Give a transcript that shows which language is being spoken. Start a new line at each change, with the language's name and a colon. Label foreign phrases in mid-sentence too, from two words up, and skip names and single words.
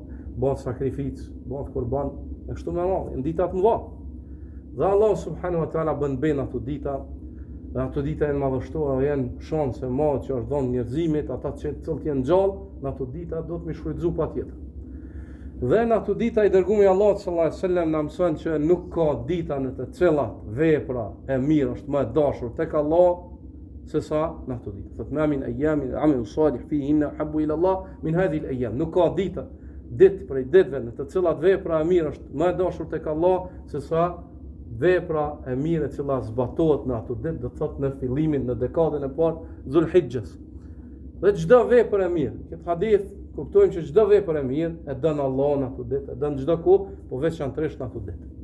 Albanian: Bëhet sakrificë, bëhet kurban, e kështu me radhë, janë dita të mëdha. Dhe Allah
Arabic: سبحانه وتعالى
Albanian: bën ben ato dita, dhe ato dita janë madhështore, janë shanse madhe që është dhënë njerëzimit, ata që cilët janë gjallë, në ato dita do të më shfrytëzu patjetër. Dhe në ato dita i dërgumi Allah
Arabic: صلى الله عليه وسلم
Albanian: na mëson që nuk ka dita në të cilat vepra e mirë është më e dashur tek Allah se sa në ato dita.
Arabic: Thot ما من أيام العمل الصالح فيهن أحب إلى الله من هذه الأيام.
Albanian: Nuk ka ditë prej ditëve në të cilat vepra e mirë është më e dashur tek Allah se sa vepra e mirë e cila zbatohet në ato ditë, do të thotë në fillimin në dekadën e parë Dhul-Hijjes. Dhe çdo vepër e mirë, këtë hadith kuptojmë që çdo vepër e mirë e dën Allah në ato ditë, e dën çdo kohë, po veçanërisht në ato ditë.